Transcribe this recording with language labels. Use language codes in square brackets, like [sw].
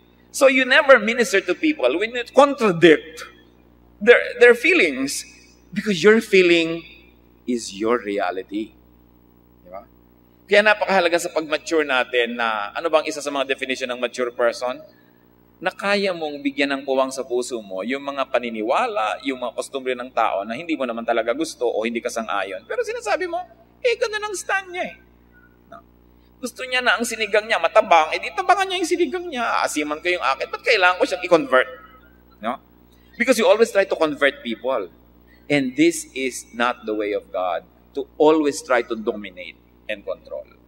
[en] So you never minister to people when you contradict their feelings because your feeling is your reality. [tl] Di ba? Kaya napakahalaga sa pag-mature natin na ano bang isa sa mga definition ng mature person? Na kaya mong bigyan ng puwang sa puso mo yung mga paniniwala, yung mga kostumbre ng tao na hindi mo naman talaga gusto o hindi ka sang-ayon. Pero sinasabi mo, ganun ang stand niya eh. No? Gusto niya na ang sinigang niya matabang, di tabangan niya yung sinigang niya. Asiman ko yung akin, ba't kailangan ko siyang i-convert? No? [en] Because you always try to convert people. And this is not the way of God, to always try to dominate and control.